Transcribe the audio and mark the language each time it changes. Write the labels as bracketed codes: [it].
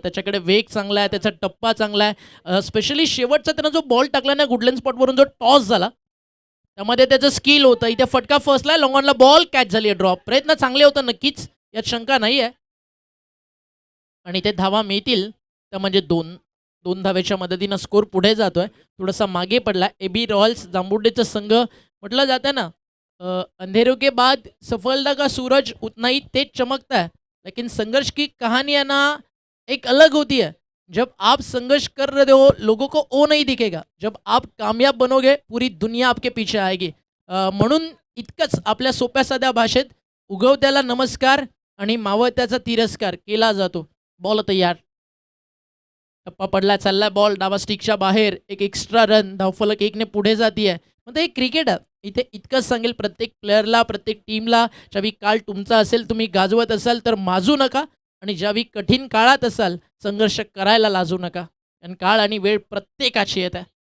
[mr] त्याच्याकडे वेग चांगला आहे, त्याचा टप्पा चांगला आहे. स्पेशली शेवटचा त्यानं जो बॉल टाकला ना गुडलँड स्पॉटवरून, जो टॉस झाला त्यामध्ये त्याचं स्किल होतं. इथे फटका फसला, लॉंगॉनला बॉल कॅच झाली आहे, ड्रॉप. प्रयत्न चांगले होतं नक्कीच, यात शंका नाही आहे. आणि ते धावा मिळतील त्या म्हणजे 2 धावेच्या मदतीनं स्कोर पुढे जातोय. थोडासा मागे पडला. AB रॉयल्स जांभुर्डेचं संघ म्हटलं जातं ना, [hi] अंधेरों के बाद सफलता का सूरज उतना ही तेज चमकता है, लेकिन संघर्ष की कहानी है ना एक अलग होती है. जब आप संघर्ष कर रहे हो लोगों को वो नहीं दिखेगा, जब आप कामयाब बनोगे पूरी दुनिया आपके पीछे आएगी. [mr] म्हणून इतकंच आपल्या सोप्या साध्या भाषेत उगवत्याला नमस्कार आणि मावळत्याचा तिरस्कार केला जातो. बॉल तयार. टप्पा पडला, चालला बॉल डावा स्टिकच्या बाहेर, एक एक्स्ट्रा रन, धावफलक 1ने पुढे जातीये. मग ते क्रिकेट आहे. इथे इतकंच सांगेल प्रत्येक प्लेअरला, प्रत्येक टीमला, ज्यावेळी काळ तुमचा असेल, तुम्ही गाजवत असाल तर माजू नका, आणि ज्यावेळी कठीण काळात असाल संघर्ष करायला लाजू नका, कारण काळ आणि वेळ प्रत्येकाची येत आहे.